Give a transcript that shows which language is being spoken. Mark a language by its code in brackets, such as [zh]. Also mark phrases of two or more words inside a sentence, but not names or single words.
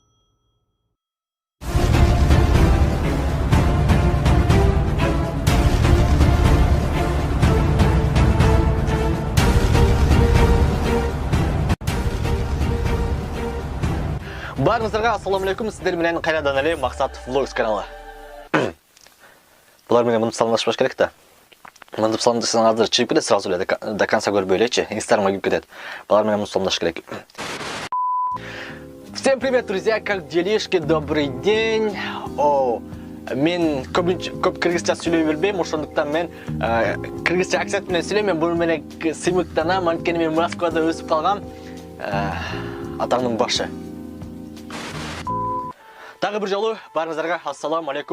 [ky] Барыңыздарга ассаламу алейкум, сиздер менен кайрадан эле Максат Vlogs каналы. Булар менен мынтип саламдашпаш керек да. Мынтип саламдашсаң азыр чыгып кетет, сразу эле [ru] до конца [ky] көрбөй элечи, Инстаграмга кирип кетет. Булар менен мынтип саламдаш керек. [ru] Всем привет, друзья, как делишки, добрый день. [ky] Мен көп кыргызча сүйлөй бербейм, ошондуктан мен кыргызча акцент менен сүйлөйм. Мен бул менен сыймыктанам, анткени мен Москвада өсүп калгам. Атаңдын башы. [kk] Тағы бір жолу [ky] барыңыздарга ассаламу алейкум.